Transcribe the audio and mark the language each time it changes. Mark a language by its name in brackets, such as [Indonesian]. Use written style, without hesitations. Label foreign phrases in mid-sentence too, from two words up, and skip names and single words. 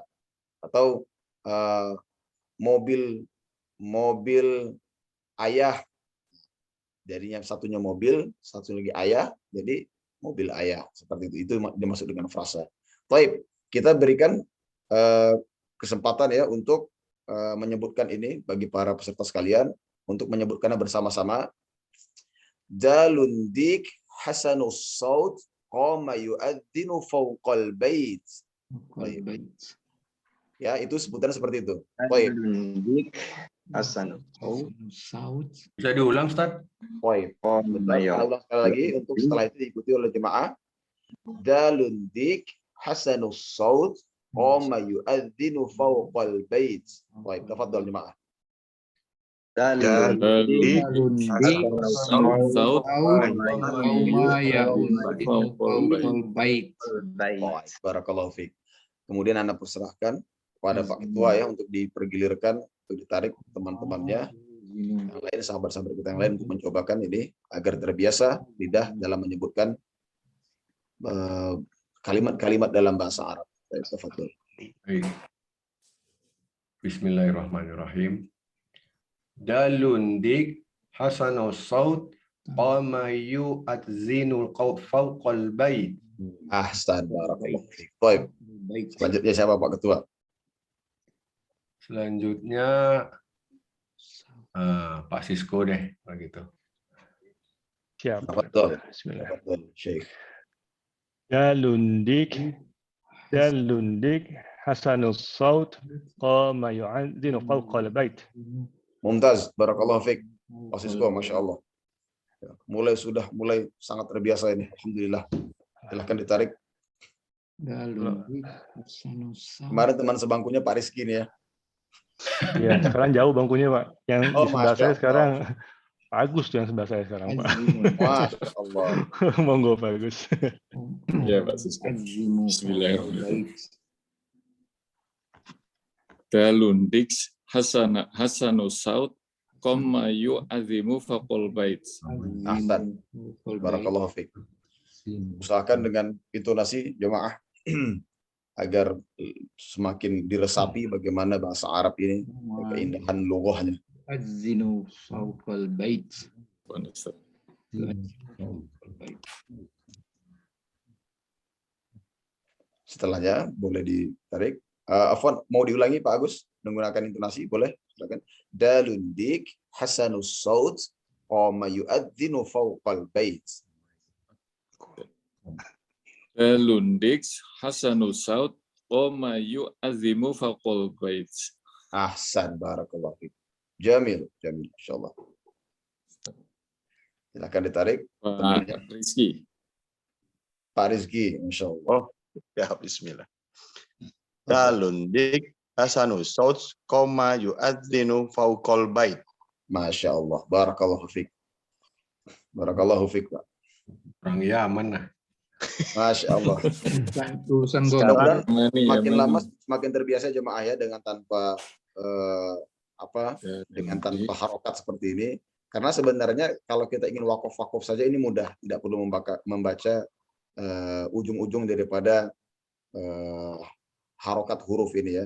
[Indonesian] Atau mobil ayah, jadinya satunya mobil, satu lagi ayah, jadi mobil ayah, seperti itu. Itu dimaksud dengan frasa. Baik, kita berikan kesempatan, ya, untuk menyebutkan ini bagi para peserta sekalian, untuk menyebutkannya bersama-sama. [Arabic] دالٌ ديكٌ حسنُ الصوتِ قامَ يؤذّنُ فوقَ البيتِ. [Indonesian] Ya, itu sebutan seperti itu. Baik. Hasan. Saud. Bisa diulang, Ustaz? Baik. Sebentar, Ayo. saya ulang sekali lagi untuk setelah itu diikuti oleh jemaah. [Arabic] دالٌ ديكٌ حسنُ الصوتِ قامَ يؤذّنُ فوقَ البيتِ. [Indonesian] Baik, tafadhal jemaah. Dalun. [Arabic] دالٌ ديكٌ [Indonesian] Saud. Baik. Baik, [Arabic] بارك الله فيك. [Indonesian] Kemudian Anda persilahkan kepada Pak Ketua ya untuk dipergilirkan, untuk ditarik teman-temannya yang lain, sahabat-sahabat kita yang lain untuk mencobakan ini agar terbiasa lidah dalam menyebutkan kalimat-kalimat dalam bahasa Arab. Baik, tafadhol. Baik. Bismillahirrahmanirrahim. [Arabic] دالٌ ديكٌ حسنُ الصوتِ قامَ يؤذّنُ فوقَ البيتِ. أحسنت، بارك الله فيك. [Indonesian] Baik. Selanjutnya siapa Pak Ketua? Selanjutnya Pak Sisko deh, begitu. Siap. Tafadhol. Bismillah. Tafadhol, Syekh. [Arabic] دالٌ ديكٌ حسنُ الصوتِ قامَ يؤذّنُ فوقَ البيتِ. ممتاز، بارك الله فيك. [Indonesian] Pak Sisko, [Arabic] ما شاء الله. [Indonesian] Ya, mulai sangat terbiasa ini. Alhamdulillah. Silahkan ditarik. Kemarin teman sebangkunya Pak Rizky nih ya. Ya, sekarang jauh bangkunya, Pak. Yang di sebelah Masya saya Allah. sekarang Pak Agus tuh yang sebelah saya sekarang, Pak. [Arabic] ما شاء الله. [Indonesian] Monggo Pak Agus. Ya, Pak Sisko. Bismillahirrahmanirrahim. [Arabic] دالٌ ديكٌ حسنُ الصوتِ قامَ يعظّمُ فقل البيتِ. أحسنت. بارك الله فيك. [Indonesian] Usahakan dengan intonasi jemaah agar semakin diresapi bagaimana bahasa Arab ini, keindahan lughahnya. [Arabic] يؤذّنُ فوقَ البيتِ. [Indonesian] Setelahnya boleh ditarik. Afwan, mau diulangi Pak Agus menggunakan intonasi, boleh? Silakan. [Arabic] دالٌ ديكٌ حسنُ الصوتِ قامَ يؤذّنُ فوقَ البيتِ. دالٌ ديكٌ حسنُ الصوتِ قامَ يعظّمُ فقل البيتِ. أحسنت، بارك الله فيك. [Indonesian] Jamil, insyaallah. Silakan ditarik. Pak Rizky. Pak Rizky, insyaallah. Ya, bismillah. [Arabic] دالٌ ديكٌ حسنُ الصوتِ قامَ يؤذّنُ فوقَ البيتِ. ما شاء الله، بارك الله فيك. بارك الله فيك, [Indonesian] Pak. Orang Yaman nah. [Arabic] ما شاء الله. [Indonesian] Urusan Mudah-mudahan Mana makin yang lama semakin terbiasa jemaah ya dengan tanpa dengan tanpa harokat seperti ini. Karena sebenarnya kalau kita ingin wakaf saja ini mudah, tidak perlu membaca ujung-ujung daripada harokat huruf ini ya.